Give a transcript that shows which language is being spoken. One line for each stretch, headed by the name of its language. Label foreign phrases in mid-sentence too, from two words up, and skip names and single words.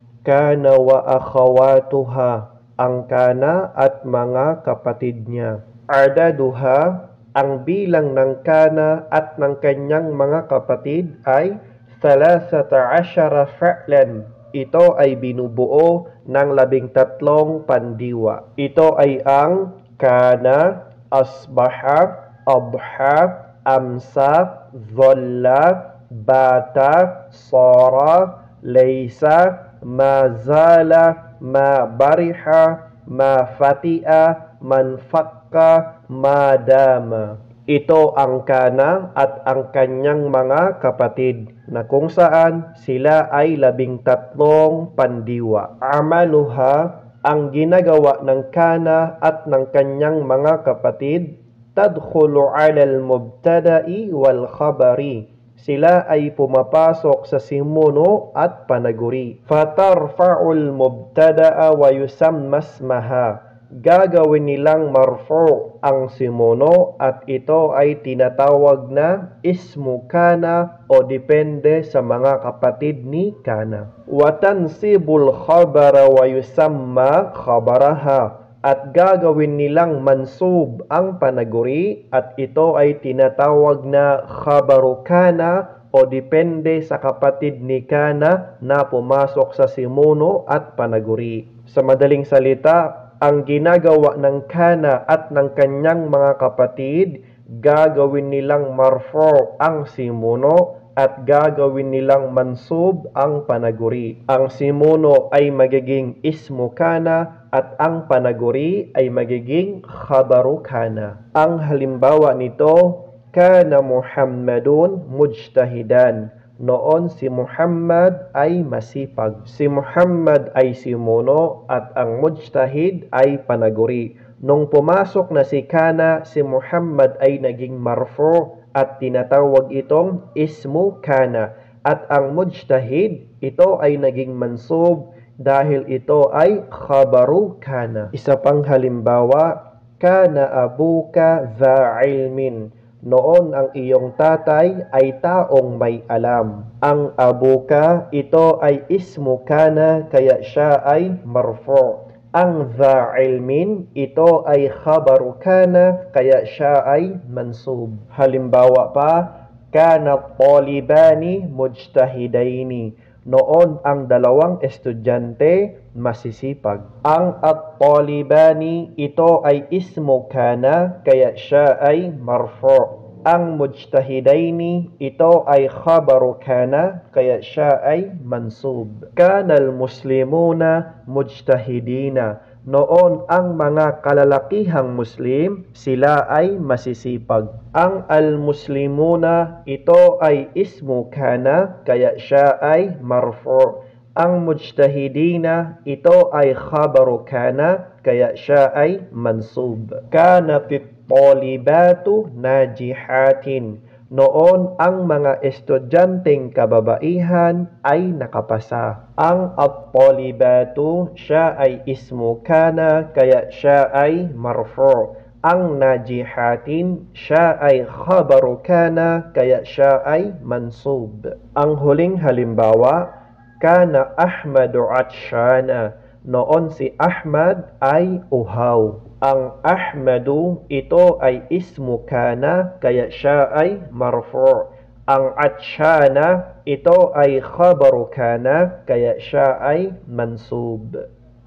Arabic: كان وأخواتها,
Filipino: ang kana at mga kapatid niya. Adaduha, ang bilang ng kana at ng kanyang mga kapatid ay 13 fa'lan. Ito ay binubuo ng 13 pandiwa. Ito ay ang
Arabic: كان أصبح أضحى أمسى ظل بات صار ليس ما زال ما برح ما فتئ ما انفك, madama.
Filipino: Ito ang kana at ang kanyang mga kapatid na kung saan sila ay 13 pandiwa. Amaluha, ang ginagawa ng kana at ng kanyang mga kapatid,
Arabic: تدخل على المبتدأ والخبر.
Filipino: Sila ay pumapasok sa simuno at panaguri.
Arabic: فترفع المبتدأ ويسمى اسمها.
Filipino: Gagawin nilang marfu' ang simuno at ito ay tinatawag na
Arabic: اسم كان
Filipino: o depende sa mga kapatid ni kana.
Arabic: وتنصب الخبر ويسمى خبرها.
Filipino: At gagawin nilang mansub ang panaguri at ito ay tinatawag na
Arabic: خبر كان
Filipino: o depende sa kapatid ni kana na pumasok sa simuno at panaguri. Sa madaling salita, ang ginagawa ng kana at ng kanyang mga kapatid, gagawin nilang marfu' ang simuno at gagawin nilang mansub ang panaguri. Ang simuno ay magiging
Arabic: اسم كان
Filipino: at ang panaguri ay magiging
Arabic: خبر كان.
Filipino: Ang halimbawa nito,
Arabic: كان محمد مجتهدا.
Filipino: Noon si Muhammad ay masipag. Si Muhammad ay simuno at ang mujtahid ay panaguri. Nung pumasok na si kana, si Muhammad ay naging marfu at tinatawag itong
Arabic: اسم كان.
Filipino: At ang mujtahid, ito ay naging mansub dahil ito ay
Arabic: خبر كان.
Filipino: Isa pang halimbawa,
Arabic: كان أبوك ذا علم.
Filipino: Noon ang iyong tatay ay taong may alam. Ang abuka, ito ay
Arabic: اسم كان
Filipino: kaya siya ay marfu'. Ang
Arabic: ذا علم,
Filipino: ito ay
Arabic: خبر كان
Filipino: kaya siya ay mansub. Halimbawa pa,
Arabic: كان طالبان مجتهدين.
Filipino: Noon ang dalawang estudyante masisipag. Ang at-talibani, ito ay
Arabic: اسم كان
Filipino: kaya siya ay marfu'. Ang mujtahidaini, ito ay
Arabic: خبر كان
Filipino: kaya siya ay mansub.
Arabic: كان المسلمون مجتهدين.
Filipino: Noon ang mga kalalakihang Muslim, sila ay masisipag. Ang al-muslimuna, ito ay
Arabic: اسم كان
Filipino: kaya siya ay marfu'. Ang mujtahidina, ito ay
Arabic: خبر كان
Filipino: kaya siya ay mansub.
Arabic: كانت الطالبات ناجحات.
Filipino: Noon ang mga estudyanteng kababaihan ay nakapasa. Ang at-talibatu, siya ay
Arabic: اسم كان
Filipino: kaya siya ay marfu'. Ang najihatin, siya ay
Arabic: خبر كان
Filipino: kaya siya ay mansub. Ang huling halimbawa,
Arabic: كان أحمد عطشان.
Filipino: Noon si Ahmad ay uhaw. Ang Ahmadu, ito ay
Arabic: اسم كان
Filipino: kaya siya ay marfu'. Ang atshana, ito ay
Arabic: خبر كان
Filipino: kaya siya ay mansub.